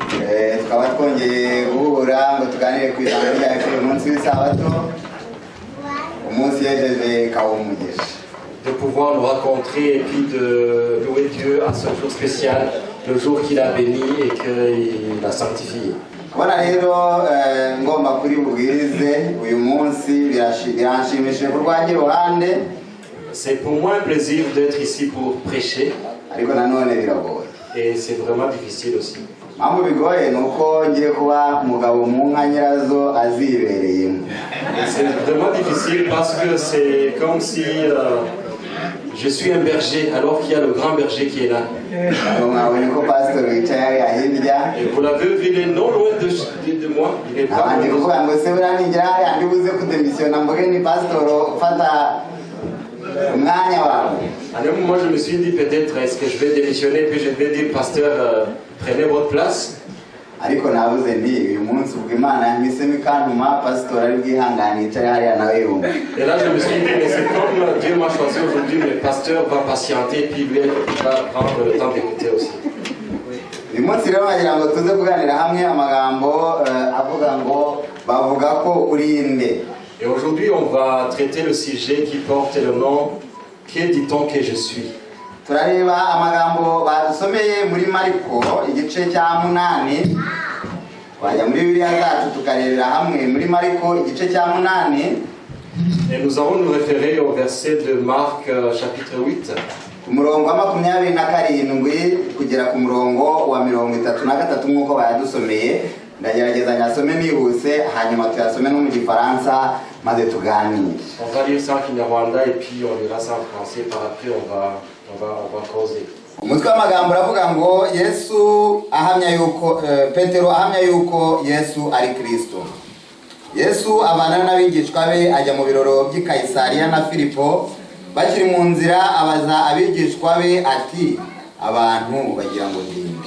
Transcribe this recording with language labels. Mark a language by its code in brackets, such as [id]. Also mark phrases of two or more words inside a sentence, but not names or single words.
[fr] De pouvoir nous rencontrer et puis de louer Dieu à ce jour spécial, le jour qu'il a béni et qu'il a sanctifié. [rw] Voilà rero ngomba kuri bubwirize uyu munsi biranshimishije ku rwanjye ruhande. [fr] C'est pour moi un plaisir d'être ici pour prêcher. [rw] Ariko nanone biragoye. [fr] Et c'est vraiment difficile aussi. [rw] Mpamvu bigoye nuko ngiye kuba mugabo mu nka nyirazo azibereyemo. [fr] C'est vraiment difficile parce que c'est comme si je suis un berger alors qu'il y a le grand berger qui est là. Et vous l'avez vu, il est non loin de moi. Il est pas loin. À un moment, je me suis dit peut-être est-ce que je vais démissionner puis je vais dire pasteur, prenez votre place. [rw] Ariko nabuze ndi uyu munsi ubwo Imana yamisemo ikantuma pastor ari bwihangane cyari hariya nawe yumva. [fr] Et là je me suis dit mais c'est comme Dieu m'a choisi aujourd'hui, le pasteur va patienter puis lui va prendre le temps d'écouter aussi. [rw] Uyu munsi rero bagira ngo tuze kuganira hamwe amagambo avuga ngo bavuga ko uri inde. [fr] Et aujourd'hui on va traiter le sujet qui porte le nom que dit-on que je suis. [rw] Turareba amagambo badusomeye muri Mariko igice cya 8. Twajya muri Bibiliya zacu tukarebera hamwe muri Mariko igice cya 8. [fr] Et nous allons nous référer au verset de Marc chapitre 8. [rw] Ku murongo wa 27 kugera ku murongo wa 33 nk'uko bayadusomeye. Ndagerageza nyasome nihuse hanyuma tuyasome no mu Gifaransa maze tuganire. [fr] On va lire ça en Kinyarwanda et puis on lira ça en français par après on va causer. [rw] Umutwe w'amagambo uravuga ngo Yesu ahamya yuko Petero ahamya yuko Yesu ari Kristo. Yesu abana n'abigishwa be ajya mu biroro by'i Kaisariya na Filipo, bakiri mu nzira abaza abigishwa be ati abantu bagira ngo ndinde.